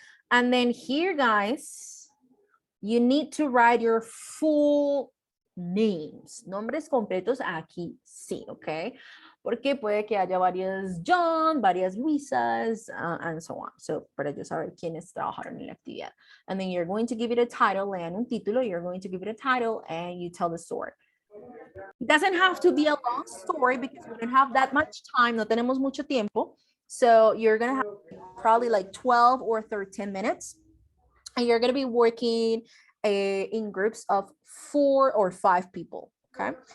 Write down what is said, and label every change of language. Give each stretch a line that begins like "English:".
English: And then here, guys, you need to write your full names.
Spanish: Nombres completos aquí sí, ¿ok? Porque puede que haya varias John, varias Luisas,
English: and so on.
Spanish: So, para yo saber quiénes trabajaron en la actividad.
English: And then you're going to give it a title,
Spanish: lean un título,
English: you're going to give it a title, and you tell the story. It doesn't have to be a long story because we don't have that much time,
Spanish: no tenemos mucho tiempo.
English: So you're gonna have probably like 12 or 13 minutes. And you're gonna be working in groups of 4 or 5 people, okay?